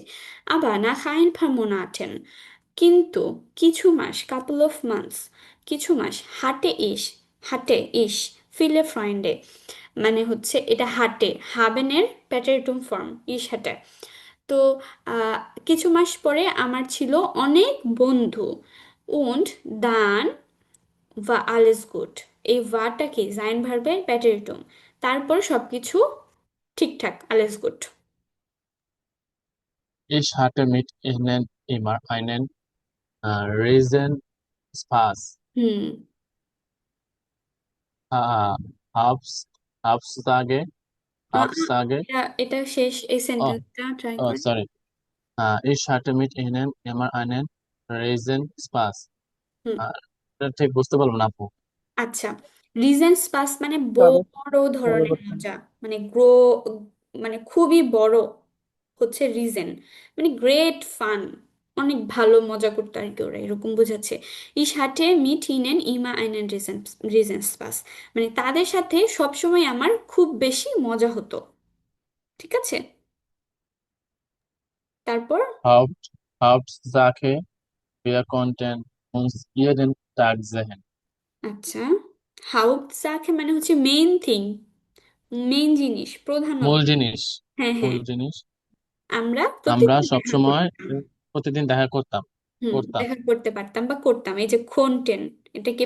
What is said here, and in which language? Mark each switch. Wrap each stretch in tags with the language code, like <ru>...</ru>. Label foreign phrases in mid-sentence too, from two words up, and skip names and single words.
<de>Aber nach ein paar Monaten,</de> <bn>কিন্তু কিছু মাস,</bn> <en>couple of months,</en> <bn>কিছু মাস,</bn> <de>hatte ich viele Freunde,</de> <bn>মানে হচ্ছে এটা হাটে, হাবেনের প্যাটারিটুম ফর্ম ইস হাটে। তো আহ, কিছু মাস পরে আমার ছিল অনেক বন্ধু,</bn> <de>und dann war alles gut,</de> <bn>এই ভারটা কি জাইন ভার্বের প্যাটারিটুম, তারপর সবকিছু ঠিকঠাক,</bn> <de>alles gut. Ich hatte mit ihnen immer einen riesen Spaß. হুম। Äh, Abs Absage, আ- আ- Absage,</de> <bn>এটা শেষ, এই oh, সেন্টেন্সটা ট্রাই oh, করেন।</bn> <en>sorry.</en> <de>Ich hatte mit ihnen immer einen riesen Spaß. হুম।</de> <bn>এটা ঠিক বুঝতে পারলাম না আপু। আচ্ছা,</bn> <de>riesen Spaß</de> <bn>মানে তবে বড় ধরনের পরবর্তী মজা, মানে মানে খুবই বড় হচ্ছে রিজন, মানে</bn> <en>great fun,</en> <bn>অনেক ভালো মজা করতে আর কি, ওরা এরকম বোঝাচ্ছে।</bn> <de>Ich hatte mit ihnen immer einen riesen Spaß,</de> <bn>মানে তাদের সাথে সবসময় আমার খুব বেশি মজা হতো, ঠিক আছে। তারপর।</bn> <de>Hauptsache, wir konnten uns jeden Tag sehen.</de> <bn>আচ্ছা, হাউপটসাকে মানে হচ্ছে</bn> <en>main thing,</en> <bn>মেইন জিনিস, প্রধানত। মূল জিনিস, হ্যাঁ, মূল হ্যাঁ, জিনিস। আমরা আমরা প্রতিদিন দেখা সবসময় করতাম। প্রতিদিন দেখা করতাম হুম, করতাম দেখা করতে পারতাম বা করতাম, এই যে খোনটেন, এটা কি</bn>